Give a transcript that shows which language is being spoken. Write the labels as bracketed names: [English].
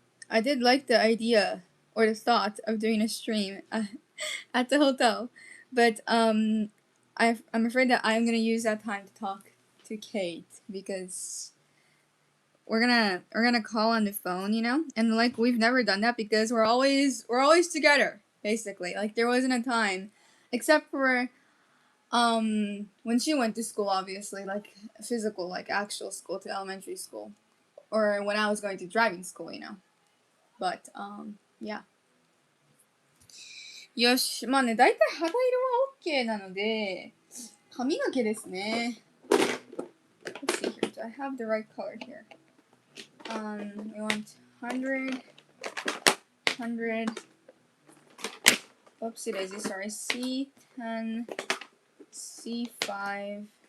[English] I did like the idea or the thought of doing a stream at the hotel, but I'm afraid that I'm gonna use that time to talk to Kate because we're gonna call on the phone, you know, and like we've never done that because we're always together basically. Like there wasn't a time, except for when she went to school, obviously, like physical, like actual school to elementary school, or when I was going to driving school, you know. But yeah. [Japanese] よし、まあね、だいたい肌色は OK なので、髪の毛ですね。 [English] Let's see here. Do I have the right color here? We want 100, 100. Oopsie daisy, sorry. C10, C5.